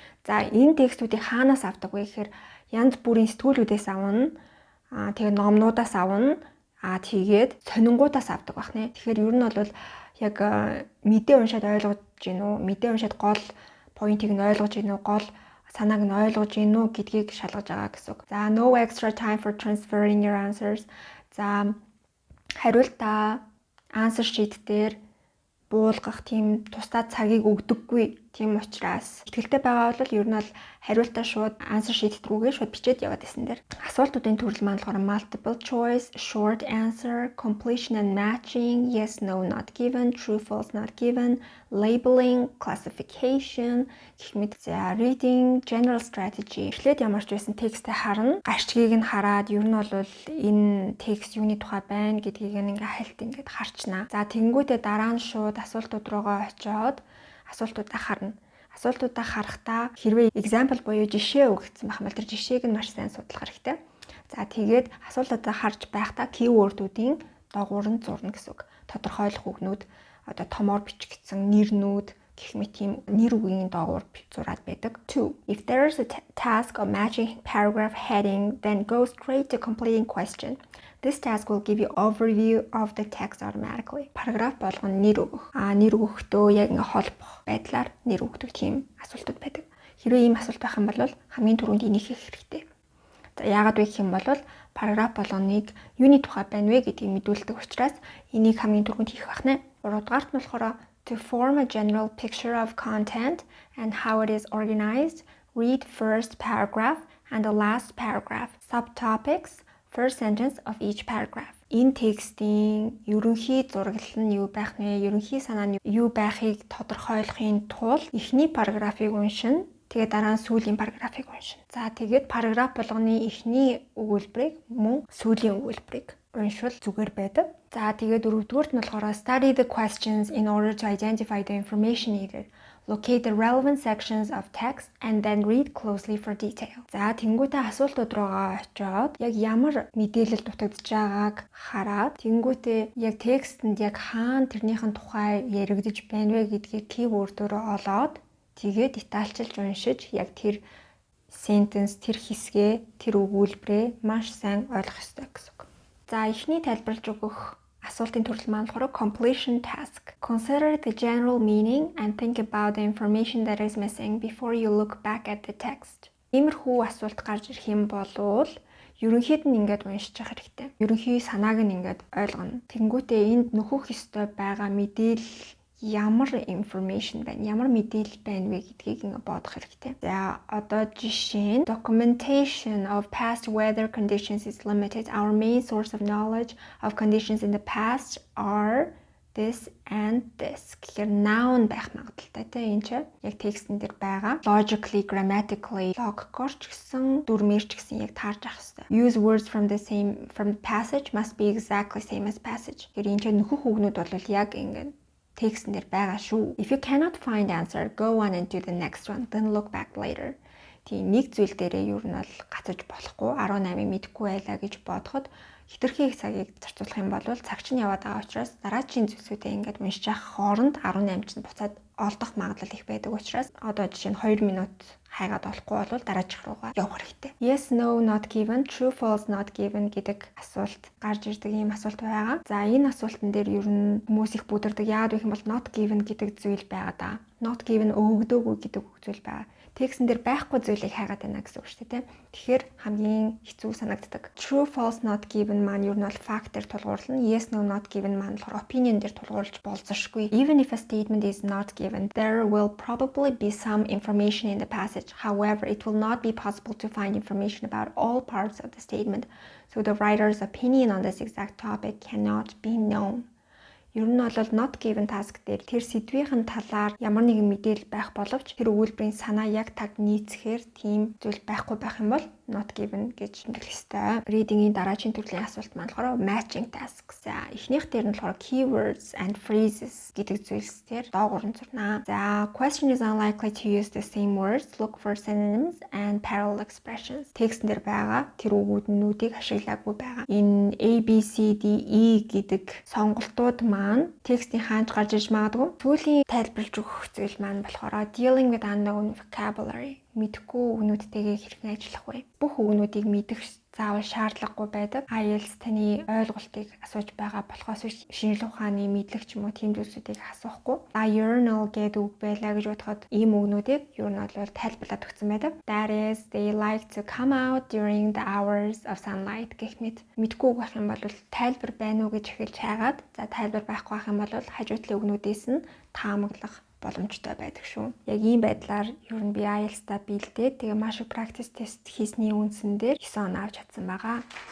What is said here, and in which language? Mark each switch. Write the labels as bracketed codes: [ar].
[mn] За энэ текстүүдийг хаанаас авдаг вэ гэхээр янз бүрийн сэтгүүлүүдээс авна. Тэгээ номнуудаас авна. Тэгээд сонингуудаас авдаг байна. Тэгэхээр ер нь бол яг мэдээ уншаад ойлгож гин үү? Мэдээ уншаад гол поинтыг нь ойлгож гин үү? Гол санааг нь ойлгож гин үү гэдгийг шалгаж байгаа гэсэн үг. [en] За no extra time for transferring your answers. [mn] За хариултаа answer sheet дээр буулгах тийм тусдаа цагийг өгдөггүй. Тийм учраас ихтгэлтэй байгаа бол ер нь бол хариултаа шууд answer sheet рүүгээ шууд бичээд яваад байсан дээр. Асуултуудын төрөл маань болохоор multiple choice, short answer, completion and matching, yes, no, not given, true, false, not given, labeling, classification, гэх мэт. [en] За reading, general strategy. [mn] Эхлээд ямар ч байсан текстээ харна. Гашчгийг нь хараад ер нь бол энэ текст юуны тухай байна гэдгийг ингээ хальт ингээд харчнаа. За тэгэнгүүтээ дараа нь шууд асуултууд руугаа очиод асуултуудаа харна. Асуултуудаа харахтаа хэрвээ example буюу жишээ өгөгдсөн байх юм бол тэр жишээг нь маш сайн судлах хэрэгтэй. За тэгээд асуултуудаа харж байхдаа keyword-үүдийн доогуур нь зурна гэсэн үг. Тодорхойлох үгнүүд одоо томоор бичигдсэн нэрнүүд гэх мэт тийм нэр үгийн доогуур зураад байдаг. 2. [en] If there is a task of matching paragraph heading, then go straight to completing question. This task will give you overview of the text automatically. [mn] Параграф болгоно нэр өгөх. Нэр өгөхдөө яг ингээ холбох байдлаар нэр өгдөг тийм асуултууд байдаг. Хэрвээ ийм асуулт байх юм бол хамгийн түрүүнд энийг хийх хэрэгтэй. За яагаад вэ гэх юм бол параграф болгоныг юуны тухай байна вэ гэдгийг мэдүүлдэг учраас энийг хамгийн түрүүнд хийх байна. [en] 3 дугаарт нь болохоор to form a general picture of content and how it is organized, read first paragraph and the last paragraph. Subtopics, first sentence of each paragraph. [mn] Энэ текстийн ерөнхий зураглал нь юу байх нэ, ерөнхий санаа нь юу байхыг тодорхойлохын тулд эхний параграфыг уншина. Тэгээд дараа нь сүүлийн параграфыг уншина. За тэгээд параграф болгоны эхний өгүүлбэрийг мөн сүүлийн өгүүлбэрийг уншвал зүгээр байдаг. [en] За тэгээд дөрөвдүгüүрт нь болохоор study the questions in order to identify the information needed. Locate the relevant sections of text and then read closely for detail. [mn] За тэнгуүтээ асуултууд руугаа очиод яг ямар мэдээлэл дутагдж байгааг хараад тэнгуүтээ яг текстэнд яг хаана тэрнийхэн тухай яригдж байна вэ гэдгийг keyword-оор олоод тэгээд детальчилж уншиж яг тэр sentence, тэр хэсгээ, тэр өгүүлбэрээ маш сайн ойлгох ёстой гэсэн үг. За эхний тайлбарлаж өгөх асуултын төрөл маань болохоор completion task. [en] Consider the general meaning and think about the information that is missing before you look back at the text. [mn] Иймэрхүү асуулт гарч ирэх юм болвол ерөнхийд нь ингээд уншиж явах хэрэгтэй. Ерөнхий санааг нь ингээд ойлгоно. Тэнгүүтээ энд нөхөх ёстой байгаа мэдээлэл ямар information байна, ямар мэдээлэл байна вэ гэдгийг ингээ бодох хэрэгтэй. [en] За одоо жишээ нь documentation of past weather conditions is limited. Our main source of knowledge of conditions in the past are [mn] this and this гэхээр noun байх магадaltaй тийм энэ чинь яг текстэн дээр байгаа. Logically, grammatically, logicor ч гэсэн дүрмээр ч гэсэн яг таарж авах хэрэгтэй. [en] Use words from the passage must be exactly same as passage. [mn] Тэгэхээр энэ чинь нөхөх үгнүүд бол яг ингээд текстэн дээр байгаа шүү. [en] If you cannot find answer, go on and do the next one, then look back later. [mn] Тийм нэг зүйл дээрээ юу нь бол гацаж болохгүй 18-ыг мэдэхгүй байлаа гэж бодоход хитрхи их цагийг зарцуулах юм бол цаг чинь яваад байгаа учраас дараагийн зүйлсүүдээ ингээд уншиж авах хооронд 18 чинь буцаад олдох магадлал их байдаг учраас одоо жишээ нь 2 минут хайгаад болохгүй бол дараачих руугаа явах хэрэгтэй. Yes, no, not given, true, false, not given гэдэг асуулт гарч ирдэг ийм асуулт байгаа. За энэ асуултан дээр ер нь хүмүүс их бүдэрдэг. Яагаад вэ гэвэл not given гэдэг зүйл байгаа да. Not given өгдөөгүй гэдэг зүйл байгаа. Текстэн дээр байхгүй зүйлийг хайгаад байна гэсэн үг шүү дээ. Тэгэхээр хамгийн хэцүү санагддаг. True, false, not given маань ер нь бол fact дээр тулгуурлана. Yes, no, not given маань болохоор opinion дээр тулгуурлаж болзошгүй. [en] Even if a statement is not given, there will probably be some information in the passage. However, it will not be possible to find information about all parts of the statement. So the writer's opinion on this exact topic cannot be known. [mn] Ер нь бол not given task дээр тэр сэдвийн талаар ямар нэгэн мэдээлэл байх боловч тэр өгүүлбэрийн санаа яг таг нийцэхээр тийм зүйл байхгүй байх юм бол not given гэж нэрлэх ёстой. Reading-ийн дараагийн төрлийн асуулт маань болохоор matching task. За эхнийх дээр нь болохоор keywords and phrases гэдэг зүйлс дээр доогуур нь зурнаа. [en] За question is unlikely to use the same words. Look for synonyms and parallel expressions. [mn] Текстэн дээр байгаа тэр өгүүлбэрүүдийг ашиглаагүй байгаа. Энэ A, B, C, D, E гэдэг сонголтууд маань текстийн хаанч гарч иж магадгүй. Сүүлийн тайлбарлаж өгөх зүйл маань болохоор dealing with unknown vocabulary. Мэдхгүй үгнүүдтэйгээ хэрхэн ажиллах вэ? Бүх үгнүүдийг мэдэх заавал шаардлагагүй байдаг. IELTS таны ойлголтыг асууж байгаа болохоос шинжлэх ухааны мэдлэг ч юм уу тийм зүйлсүүдийг асуухгүй. Diurnal гэдэг үг байлаа гэж бодоход ийм үгнүүдийг юу нь бол тайлбарлаад өгсөн байдаг. [en] That is, they like to come out during the hours of sunlight гэх мэт. [mn] Мэдхгүй үг байх юм бол тайлбар байна уу гэж эхэлж хайгаад, за тайлбар байхгүй байх юм бол хажуудлын үгнүүдээс нь таамаглах боломжтой байдаг шүү. Яг ийм байдлаар ер нь би IELTS-та бэлдээд тэгээ маш их practice test хийсний үндсэн дээр 9 он авч чадсан байгаа.